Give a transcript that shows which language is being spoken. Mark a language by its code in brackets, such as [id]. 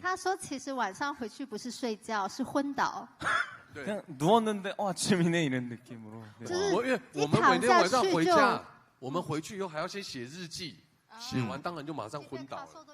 [zh] 他说其实晚上回去不是睡觉，是昏倒。 [ko] 그냥 누웠는데 아침이네 이런 느낌으로. 네. [zh] 因为我们每天晚上回家，我们回去以后还要先写日记，写完当然就马上昏倒了。